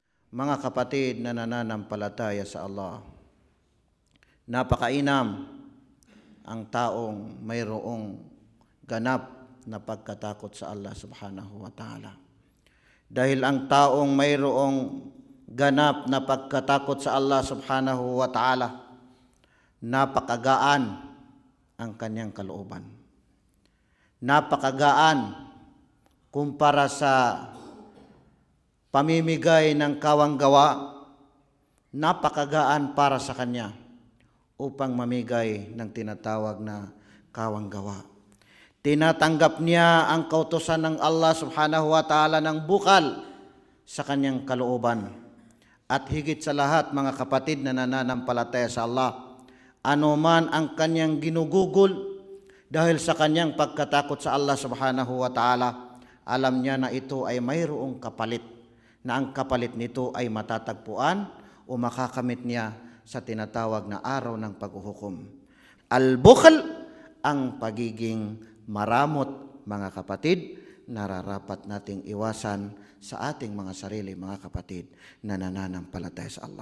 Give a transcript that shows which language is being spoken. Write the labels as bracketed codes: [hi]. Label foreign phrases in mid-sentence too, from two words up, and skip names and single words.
[tl] Mga kapatid na nananampalataya sa Allah, napakainam ang taong mayroong ganap na pagkatakot sa Allah [ar] سبحانه وتعالى. [tl] Dahil ang taong mayroong ganap na pagkatakot sa Allah [ar] سبحانه وتعالى, [tl] napakagaan ang kanyang kalooban. Napakagaan kumpara sa pamimigay ng kawanggawa, napakagaan para sa kanya upang mamigay ng tinatawag na kawanggawa. Tinatanggap niya ang kautusan ng Allah [ar] سبحانه وتعالى [tl] ng bukal sa kanyang kalooban. At higit sa lahat, mga kapatid na nananampalataya sa Allah, anuman ang kanyang ginugugol dahil sa kanyang pagkatakot sa Allah [ar] سبحانه وتعالى, [tl] alam niya na ito ay mayroong kapalit, na ang kapalit nito ay matatagpuan o makakamit niya sa tinatawag na araw ng paghuhukom. Al-bukhl, ang pagiging maramot, mga kapatid, nararapat nating iwasan sa ating mga sarili, mga kapatid na nananampalataya sa Allah.